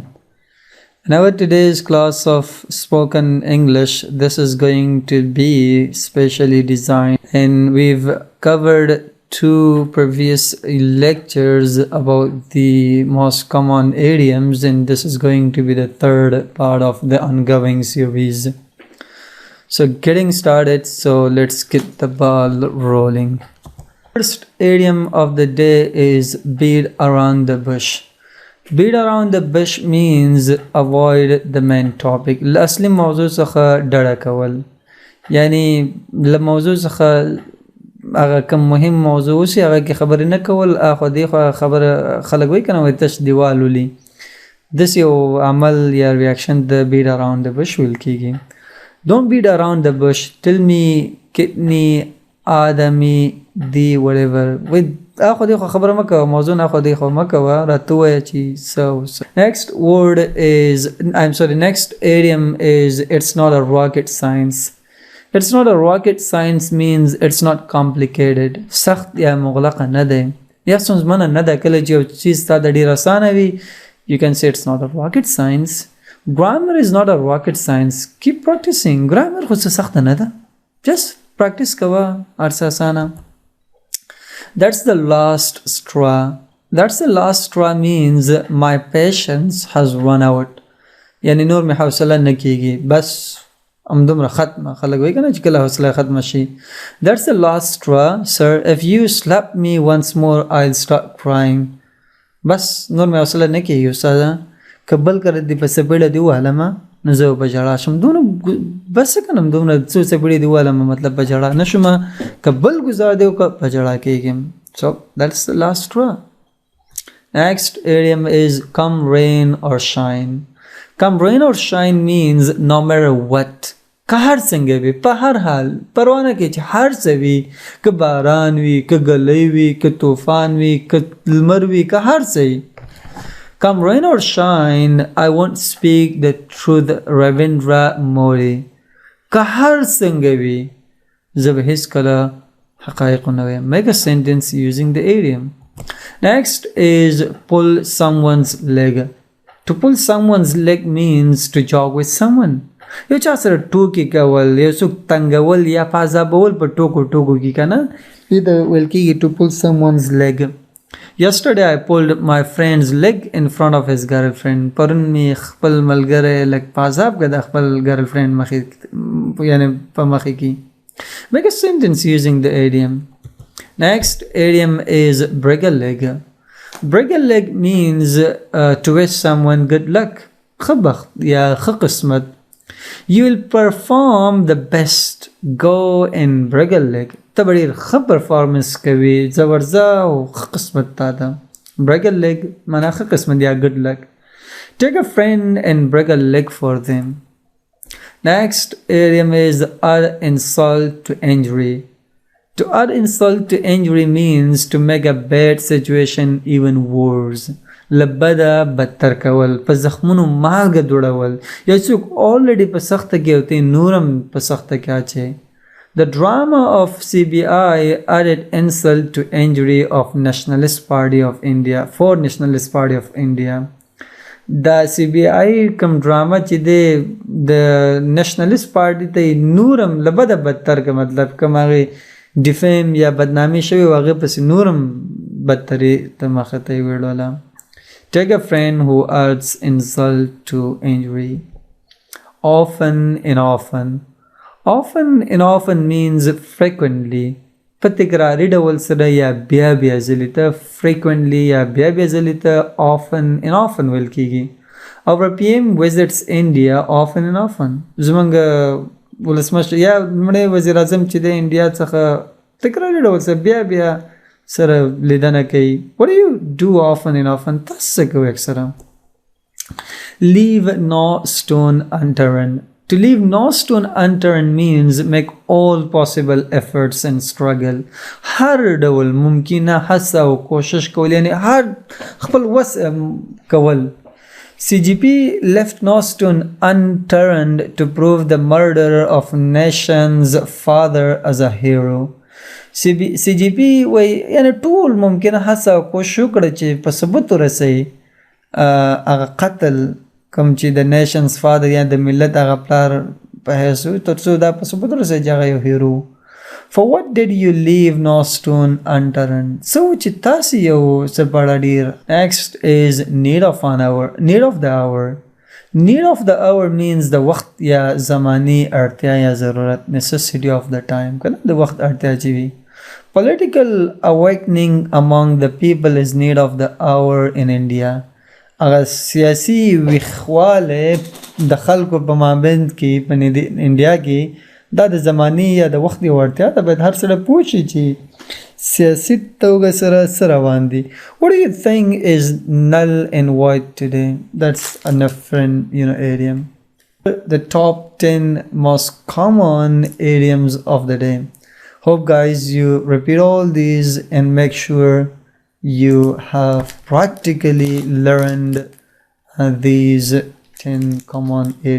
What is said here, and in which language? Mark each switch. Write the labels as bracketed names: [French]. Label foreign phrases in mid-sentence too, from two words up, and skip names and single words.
[English] In our today's class of spoken English, this is going to be specially designed, and we've covered two previous lectures about the most common idioms, and this is going to be the third part of the ongoing series. So getting started, so let's get the ball rolling. First idiom of the day is beat around the bush. Beat around the bush means avoid the main topic. [Pashto] اصلي موضوع څخه ډډه کول، یعنی له موضوع څخه هغه کوم مهم موضوع اوسي هغه کې خبرې نه کول، اخو دی خو خبره خلک وایي کنه وایي تش دیوال ولي. دس یو عمل یا ریاکشن د [English] beat around the bush [Pashto] ویل کیږي. [English] Don't beat around the bush. Tell me [Urdu] کتنی آدمی دی [English] whatever. [Pashto] اخو دی خو خبره مکه موضوع نه خو دی خو مکه راته وایي چې so. [English] Next word is next idiom is it's not a rocket science. It's not a rocket science means it's not complicated. [Pashto] سخت یا مغلقه نه ده یا ستونزمنه نه ده. کله چې یو چیز تا د ډېر اسانه وي [English] you can say it's not a rocket science. Grammar is not a rocket science. Keep practicing. [Pashto] Grammar خو څه سخته نه ده. [English] Just practice [Pashto] کوه هر څه اسانه. [English] That's the last straw. That's the last straw means my patience has run out. [Pashto] یعنی نور مې حوصله نه کېږي، بس همدومره ختمه. خلک وایي که نه چې کله حوصله ختمه شي. [English] That's the last straw, sir. If you slap me once more, I'll start crying. [Pashto] بس نور مې حوصله نه کېږي استاده، که بل کله دې په څپېړه دې ووهلمه نو زه به ژړا شم. دومره بس څه کنم دومره څو څپېړې دې ووهلمه مطلب به ژړا نه شم، که بل ګزار دې وکړه په ژړا کېږم. [English] So that's the last straw. Next idiom is come rain or shine. Come rain or shine means no matter what. [Pashto] که هر څنګه وي، په هر حال پروا نه کوي چې هر څه وي، که باران وي، که ګلۍ وي، که طوفان وي، که لمر وي، که هر څه وي. [English] Come rain or shine, I won't speak the truth, Ravindra Modi. [Pashto] که هر څنګه وي زه به هیڅکله حقایق نه وایم. [English] Make a sentence using the idiom. Next is pull someone's leg. To pull someone's leg means to jog with someone. [Pashto] یو چا سره ټوکې کول، یو څوک تنګول یا پازابول په ټوکو ټوکو کې که نه دې ته ویل کېږي [English] to pull someone's leg. Yesterday I pulled my friend's leg in front of his girlfriend. [Pashto] پرون مې خپل ملګری لږ پازاب که د خپل ګرلفرینډ مخې یعنې په مخې کې. [English] Make a sentence using the idiom. Next idiom is break a leg. Break a leg means to wish someone good luck. ښه بخت یا ښه قسمت. You will perform the best. Go and break a leg. [Pashto] ته به ډېر ښه پرفارمنس کوي، زه ورځه او ښه قسمت تا ده. [English] break a leg [Pashto] معنا ښه قسمت یا [English] good luck. Take a friend and break a leg for them. Next idiom is add insult to injury. To add insult to injury means to make a bad situation even worse. [Pashto] لبدا بدتر کول، په زخمونو مالګه دوړول، یا څوک already په سخته کې او ته نورم په سخته کې اچي. [English] The drama of CBI added insult to injury of Nationalist Party of India for Nationalist Party of India. [Pashto] دا CBI کوم ډراما چې د نېشنلست پارټي ته نورم لبده بدتر که مطلب کوم هغې ډیفیم یا بدنامي شوي و هغې پسې نورم بدترې ته مخه ته یې ویړوله. [English] Take a friend who adds insult to injury. Often and often. Often and often means frequently. [Pashto] په تکراري ډول سره یا بیا بیا ځلې ته frequently یا بیا بیا ځلې ته [English] often and often [Pashto] ویل کېږي. [English] Our PM visits India often and often. [Pashto] زموږ ولسمشر یا لومړی وزیر اعظم چې د انډیا څخه تکراري ډول سره بیا بیا سره لیدنه کوي. [English] What do you do often and often? [Pashto] تاسو څه کوئ اکثره؟ [English] Leave no stone unturned. To leave no stone unturned means make all possible efforts and struggle. [Pashto] هر ډول ممکنه هڅه او کوشش کول، یعنی هر خپل وس کول. [English] CGP left no stone unturned to prove the murder of nation's father as a hero. [Pashto] سی جی پی وای یعنی ټول ممکنه هڅه او کوشش وکړه چې په ثبوت ورسوي هغه قتل کوم چې د نیشنز فادر یا د ملت هغه پلار په حیث تر څو دا په ثبوت ورسوي چې هغه یو هیرو. [English] For what did you leave no stone unturned? [Pashto] So چې تاسې یو څه بړه ډېر. [English] Next is need of the hour. Need of the hour means [Pashto] د وخت یا زمانی اړتیا یا ضرورت [English] necessity of the time [Pashto] کنه د وخت اړتیا چې وي. [English] Political awakening among the people is need of the hour in India. [Pashto] هغه سیاسي ویښوالی د خلکو په مابین کې په انډیا کې دا د زماني یا د وخت یو اړتیا ده. باید هر سړی پوه شي چې سیاسي توګه سره څه روان دي. [English] What do you think is null and void today? That's a different idiom. The top 10 most common idioms of the day. Hope guys you repeat all these and make sure you have practically learned these 10 common idioms.